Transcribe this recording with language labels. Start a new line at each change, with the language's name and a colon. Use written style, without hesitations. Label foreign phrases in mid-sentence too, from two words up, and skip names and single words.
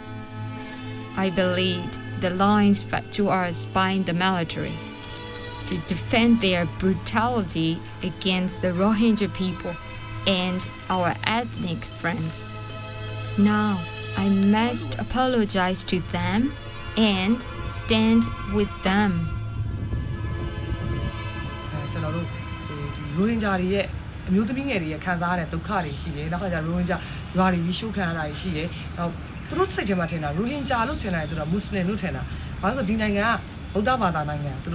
English: I believed the lines fed to us by the military to defend their brutality against the Rohingya people and our ethnic friends. Now I must apologize to them and stand with them.
Burmese: ကျွန်တော်တို့ဒီရိုဟင်ဂျာတွေရဲ့အမျိုးသမီးငယ်တွေရဲ့ခံစားရတဲ့ဒုက္ခတွေရှိတယ်နောက်ခါကျရိုဟင်ဂျာရွာတွေပြီးရှုခံရတာရှိတယ်နောက်သူတို့စိတ်ထဲမှာထင်တာရိုဟင်ဂျာလို့ထင်တယ်သူတို့မွတ်စလင်လို့ထင်တာဘာလို့ဆိုဒီနိုင်ငံကဗုဒ္ဓဘာသာနိုင်ငံသူ